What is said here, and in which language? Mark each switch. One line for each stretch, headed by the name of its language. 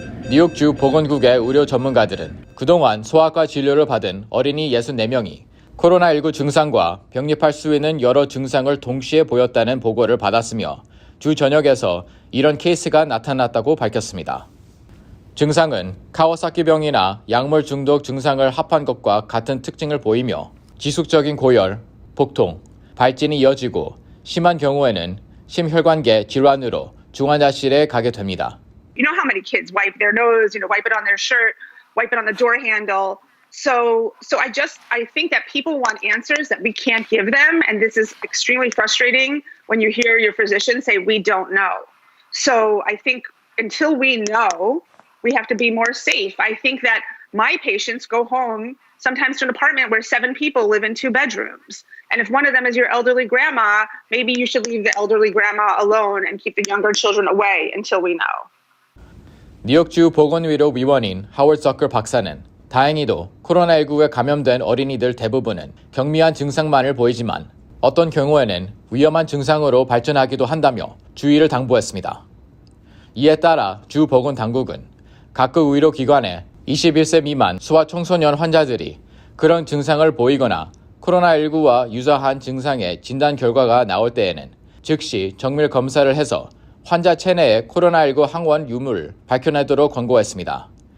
Korean: 뉴욕주 보건국의 의료 전문가들은 그동안 소아과 진료를 받은 어린이 64명이 코로나19 증상과 병립할 수 있는 여러 증상을 동시에 보였다는 보고를 받았으며 주 전역에서 이런 케이스가 나타났다고 밝혔습니다. 증상은 카와사키병이나 약물 중독 증상을 합한 것과 같은 특징을 보이며 지속적인 고열, 복통, 발진이 이어지고 심한 경우에는 심혈관계 질환으로 중환자실에 가게 됩니다.
English: You know how many kids wipe their nose, wipe it on their shirt, wipe it on the door handle. So I think that people want answers that we can't give them, and this is extremely frustrating when you hear your physician say we don't know. So I think until we know, we have to be more safe. I think that my patients go home sometimes to an apartment where 7 people live in 2 bedrooms. And if one of them is your elderly grandma, maybe you should leave the elderly grandma alone and keep the younger children away until we know.
Korean: 뉴욕주 보건의료위원인 하워드 서클 박사는 다행히도 코로나19에 감염된 어린이들 대부분은 경미한 증상만을 보이지만 어떤 경우에는 위험한 증상으로 발전하기도 한다며 주의를 당부했습니다. 이에 따라 주 보건당국은 각국 의료기관에 21세 미만 소아청소년 환자들이 그런 증상을 보이거나 코로나19와 유사한 증상의 진단 결과가 나올 때에는 즉시 정밀 검사를 해서 환자 체내의 코로나19 항원 유무를 밝혀내도록 권고했습니다.